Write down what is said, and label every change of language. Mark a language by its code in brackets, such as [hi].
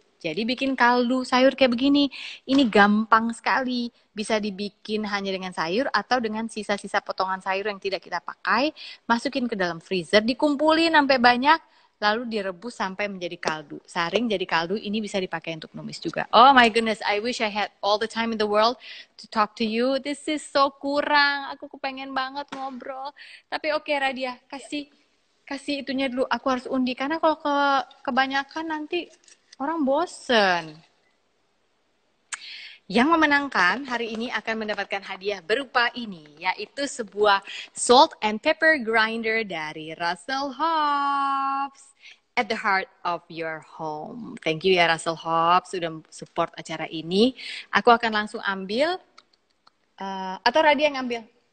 [id] Jadi bikin kaldu sayur kayak begini, ini gampang sekali. Bisa dibikin hanya dengan sayur atau dengan sisa-sisa potongan sayur yang tidak kita pakai. Masukin ke dalam freezer, dikumpulin sampai banyak, lalu direbus sampai menjadi kaldu. Saring jadi kaldu, ini bisa dipakai untuk numis juga. [en] Oh my goodness, I wish I had all the time in the world to talk to you. This is so [id] kurang. Aku kepengen banget ngobrol. Tapi oke Radia, kasih itunya dulu. Aku harus undi karena kalau kebanyakan nanti orang bosen. Yang memenangkan hari ini akan mendapatkan hadiah berupa ini, yaitu sebuah salt and pepper grinder dari Russell Hobbs. [en] At the heart of your home. Thank you [id] ya Russell Hobbs sudah support acara ini. Aku akan langsung ambil, atau Radia yang ambil?